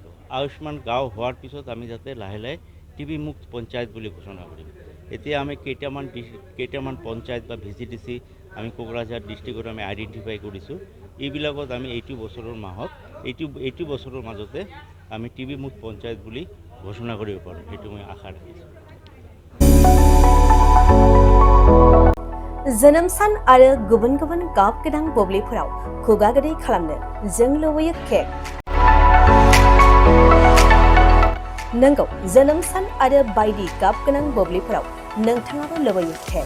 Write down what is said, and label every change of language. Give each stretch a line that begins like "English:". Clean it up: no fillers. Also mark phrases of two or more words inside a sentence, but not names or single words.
Assamese: আয়ুষ্মান গাঁও হোৱাৰ পিছত আমি যাতে লাহে লাহে টিভি মুক্ত পঞ্চায়ত বুলি ঘোষণা কৰিম। এতিয়া আমি কেইটামান পঞ্চায়ত বা VCDC আমি কোকৰাঝাৰ ডিষ্ট্ৰিক্টত আমি আইডেণ্টিফাই কৰিছোঁ। এইবিলাকত আমি এইটো বছৰৰ মাজতে আমি টিভি মুক্ত পঞ্চায়ত বুলি ঘোষণা কৰিব পাৰোঁ, সেইটো মই আশা ৰাখিছোঁ।
Bodo: जोनोम सान आरो गुबुन गुबुन गाब गोनां बुब्लिफोराव खुगा गोदै खालामनो जों लुबैयो केक। नंगौ, जोनोम सान आरो बायदि गाब गोनां बुब्लिफोराव नोंथाङाबो लुबैयो केक।